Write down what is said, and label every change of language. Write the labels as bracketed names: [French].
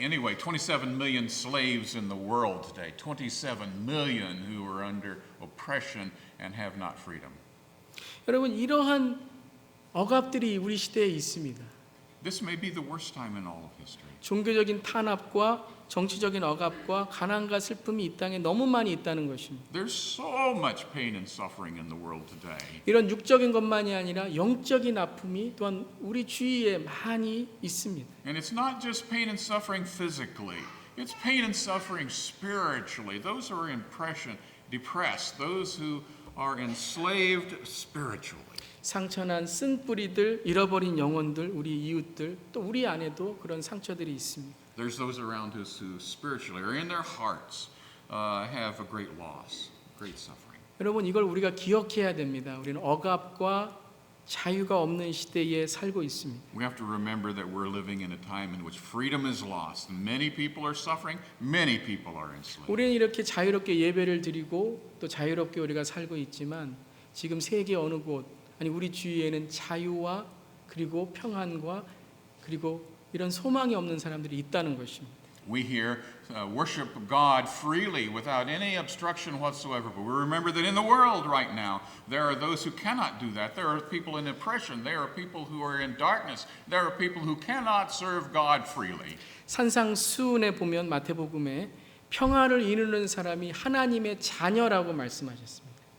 [English] Anyway, 27 million slaves in the world today. 27 million who are under oppression and have not freedom. [Korean] 여러분 이러한 억압들이 우리 시대에 있습니다. [English] This may be the worst time in all of history. [Korean] 종교적인 탄압과 정치적인 억압과 가난과 슬픔이 이 땅에 너무 많이 있다는 것입니다. [English] There's so much pain and suffering in the world today. [Korean] 이런 육적인 것만이 아니라 영적인 아픔이 또한 우리 주위에 많이 있습니다. [English] And it's not just pain and suffering physically. It's pain and suffering spiritually. Those who are depressed, those who are enslaved spiritually. [Korean] 상처난 쓴뿌리들, 잃어버린 영혼들, 우리 이웃들, 또 우리 안에도 그런 상처들이 있습니다. [English] There's those around us who spiritually or in their hearts have a great loss, great suffering. [Korean] 여러분 이걸 우리가 기억해야 됩니다. 우리는 억압과 자유가 없는 시대에 살고 있습니다. [English] We have to remember that we're living in a time in which freedom is lost. Many people are suffering, many people are enslaved. [Korean] 우리는 이렇게 자유롭게 예배를 드리고 또 자유롭게 우리가 살고 있지만 지금 세계 어느 곳 아니 우리 주위에는 자유와 그리고 평안과 그리고 이런 소망이 없는 사람들이 있다는 것입니다. [English] We here worship God freely without any obstruction whatsoever. But we remember that in the world right now, there are those who cannot do that. There are people in oppression. There are people who are in darkness. There are people who cannot serve God freely. [Korean] 산상수훈에 보면 마태복음에 평화를 이루는 사람이 하나님의 자녀라고 말씀하셨습니다.